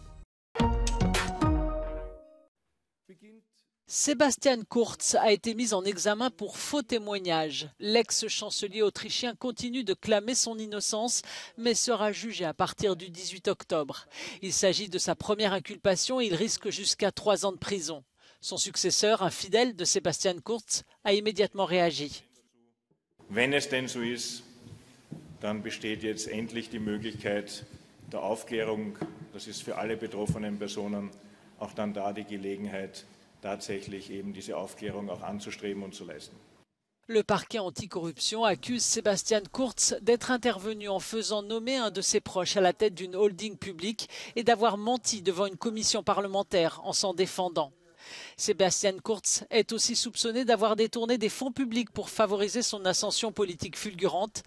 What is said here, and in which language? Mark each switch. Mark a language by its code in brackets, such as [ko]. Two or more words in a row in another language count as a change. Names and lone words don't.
[fr] Sebastian Kurz a été mis en examen pour faux témoignage. L'ex-chancelier autrichien continue de clamer son innocence, mais sera jugé à partir du 18 octobre. Il s'agit de sa première inculpation et il risque jusqu'à 3 ans de prison. Son successeur, un fidèle de Sebastian Kurz, a immédiatement réagi. [de] Wenn es denn so ist, dann besteht jetzt endlich die Möglichkeit der Aufklärung. Das ist für alle betroffenen Personen auch dann da die Gelegenheit, tatsächlich eben diese Aufklärung auch anzustreben und zu leisten. [fr] Le parquet anticorruption accuse Sebastian Kurz d'être intervenu en faisant nommer un de ses proches à la tête d'une holding publique et d'avoir menti devant une commission parlementaire en s'en défendant. Sebastian Kurz est aussi soupçonné d'avoir détourné des fonds publics pour favoriser son ascension politique fulgurante.